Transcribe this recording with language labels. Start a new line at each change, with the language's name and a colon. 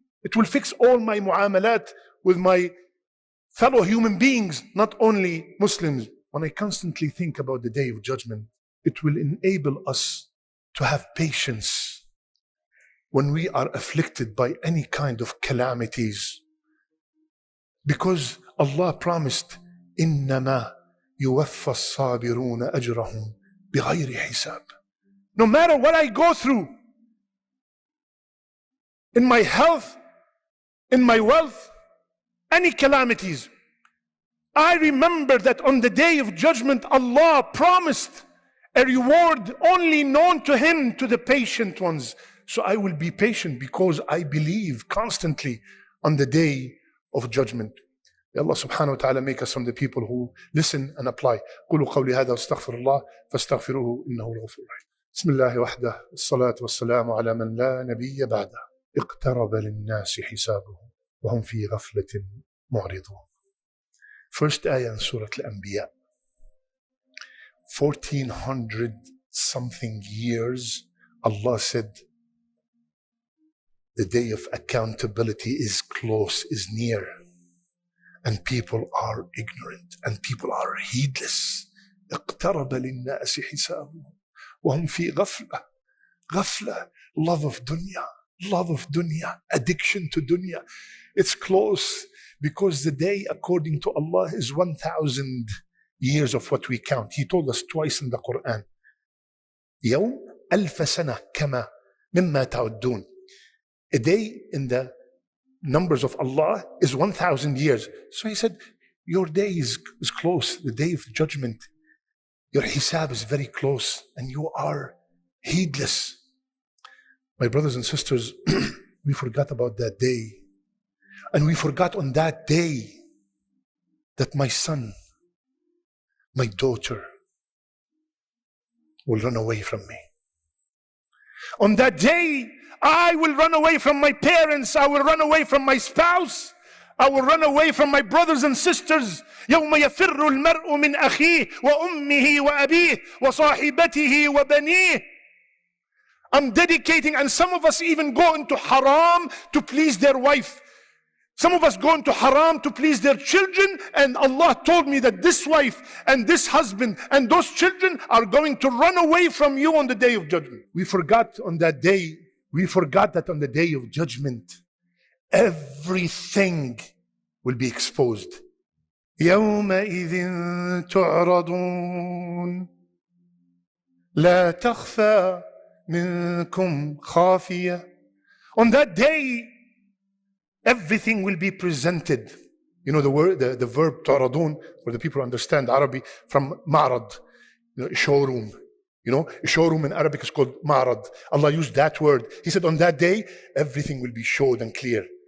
English: It will fix all my muamalat with my fellow human beings, not only Muslims. When I constantly think about the day of judgment, it will enable us to have patience when we are afflicted by any kind of calamities. Because Allah promised,
Arabic: إِنَّمَا يُوَفَّى الصَّابِرُونَ أَجْرَهُمْ بِغَيْرِ حِسَابٍ.
English: No matter what I go through, in my health, in my wealth, any calamities, I remember that on the day of judgment, Allah promised a reward only known to Him, to the patient ones. So I will be patient because I believe constantly on the day of judgment. May Allah subhanahu wa ta'ala make us from the people who listen and apply.
Arabic: قولوا قولي هذا واستغفر الله فاستغفروه إنه الغفور الرحيم. بسم الله وحده الصلاة والسلام على من لا نبي بعده. اقترب للناس حسابهم وهم في غفلة معرضون.
English: First ayah in Surah Al-Anbiya. 1400 something years, Allah said, the day of accountability is close, is near. And people are ignorant and people are heedless.
Arabic: اقترب للناس حسابهم وهم في غفلة.
English: غفلة, love of dunya, addiction to dunya. It's close because the day according to Allah is 1,000 years of what we count. He told us twice in the Quran.
Arabic: يوم ألف سنة كما مما تعدون.
English: A day in the numbers of Allah is 1,000 years. So he said, your day is close, the day of judgment. Your hisab is very close and you are heedless. My brothers and sisters, we forgot about that day. And we forgot on that day that my son, my daughter will run away from me. On that day, I will run away from my parents. I will run away from my spouse. I will run away from my brothers and sisters.
Arabic: يوم يفر المرء من أخيه وأمه وأبيه وصاحبته وبنيه.
English: I'm dedicating, and some of us even go into haram to please their wife. Some of us go into haram to please their children, and Allah told me that this wife and this husband and those children are going to run away from you on the day of judgment. We forgot on that day, we forgot that on the day of judgment, everything will be exposed.
Arabic: يومئذ تعرضون لا تخفى منكم خافية.
English: On that day, everything will be presented. You know the word, the verb تعرضون, for the people who understand Arabic, from معرض, showroom. You know, a showroom in Arabic is called معرض. Allah used that word. He said on that day, everything will be showed and clear.